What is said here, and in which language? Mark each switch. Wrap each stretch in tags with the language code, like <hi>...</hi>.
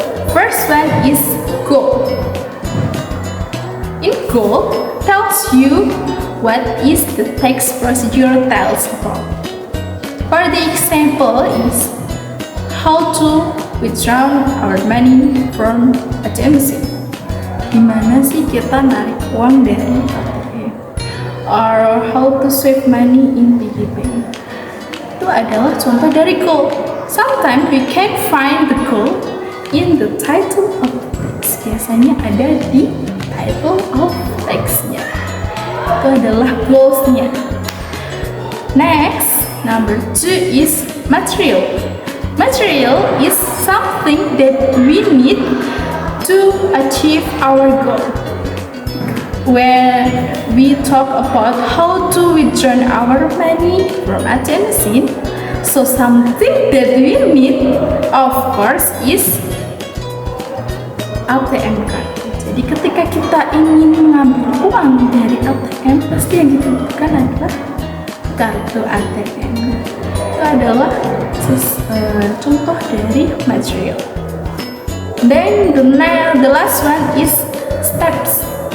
<en>First one is goal. In goal tells you what is the tax procedure tells about. For the example is how to withdraw our money from ATM machine.</en> <id>Gimana sih kita narik uang dari ATM?</id> <en>Or how to save money in piggy bank?</en> <id>Itu adalah contoh dari goal.</id> <en>Sometimes we can find the goal in the title of the text.</en> <id>Biasanya ada di</id> <en>title of text-nya.</en> <id>Itu adalah goals-nya.</id> <en>Next, number 2 is material. Material is something that we need to achieve our goal. Where we talk about how to withdraw our money from ATM machine, so something that we need, of course, is ATM card.</en> <id>Jadi ketika kita ingin mengambil uang dari ATM, pasti yang dibutuhkan adalah kartu ATM. Itu adalah contoh dari material.</id> <en>Then the last one is steps.</en>